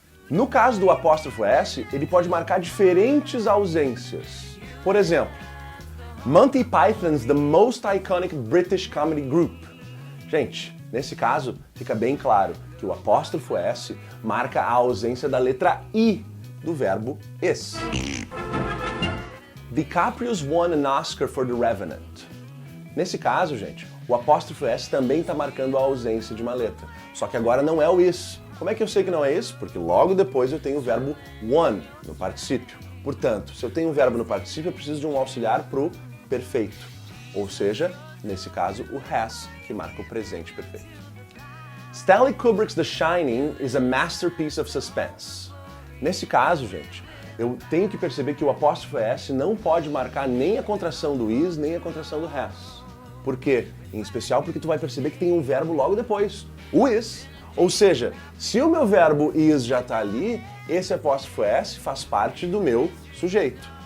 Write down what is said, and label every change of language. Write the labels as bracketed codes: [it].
[pt] No caso do apóstrofo S, ele pode marcar diferentes ausências. [en] Por exemplo, Monty Python's the most iconic British comedy group. [pt] Gente, nesse caso, fica bem claro que o apóstrofo S marca a ausência da letra I do verbo is. [en] DiCaprio's won an Oscar for The Revenant. [pt] Nesse caso, gente, o apóstrofo S também está marcando a ausência de uma letra. Só que agora não é o is. Como é que eu sei que não é isso? Porque logo depois eu tenho o verbo won no particípio. Portanto, se eu tenho um verbo no particípio, eu preciso de um auxiliar para o perfeito. Ou seja, nesse caso, o has, que marca o presente perfeito. [en] Stanley Kubrick's The Shining is a masterpiece of suspense. [pt] Nesse caso, gente, eu tenho que perceber que o apóstrofo S não pode marcar nem a contração do is, nem a contração do has. Por quê? Em especial porque tu vai perceber que tem um verbo logo depois, o is. Ou seja, se o meu verbo is já está ali, esse apóstrofo S faz parte do meu sujeito.